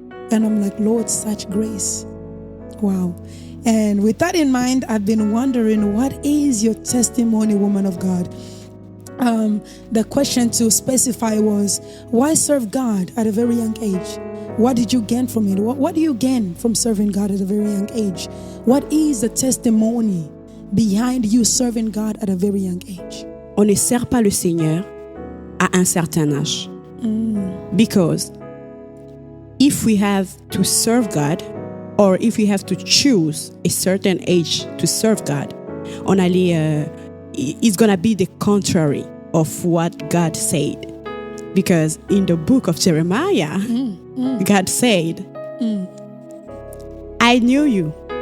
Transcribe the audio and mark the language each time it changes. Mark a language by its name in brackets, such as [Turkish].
[English] And I'm like, Lord, such grace. Wow. And with that in mind, I've been wondering, what is your testimony, woman of God? The question to specify was, why serve God at a very young age? What did you gain from it? What do you gain from serving God at a very young age? What is the testimony behind you serving God at a very young age? [French] On ne sert pas le Seigneur à un certain âge. [English] Because if we have to serve God, or if we have to choose a certain age to serve God, it's going to be the contrary of what God said. Because in the book of Jeremiah, God said, I knew you.